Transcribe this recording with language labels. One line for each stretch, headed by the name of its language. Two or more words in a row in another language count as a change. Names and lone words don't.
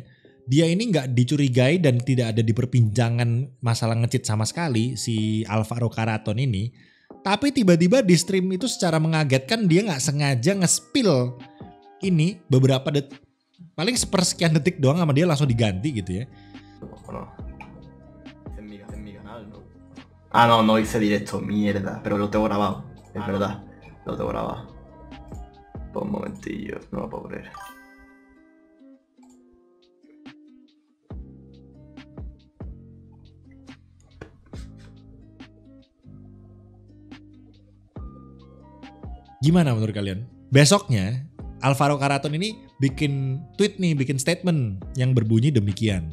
Indonesian: Dia ini gak dicurigai dan tidak ada di perbincangan masalah nge-cheat sama sekali si Alvaro Carreton ini. Tapi tiba-tiba di stream itu secara mengagetkan dia gak sengaja nge-spill ini beberapa detik. Paling sepersekian detik doang sama dia langsung diganti gitu ya.
Spanish: Ah no, no hice directo, mierda, pero lo tengo grabado, es verdad, lo tengo grabado. Un momentillo, no lo puedo creer.
Indonesian: Gimana menurut kalian? Besoknya Alvaro Carreton ini bikin tweet nih, bikin statement yang berbunyi demikian.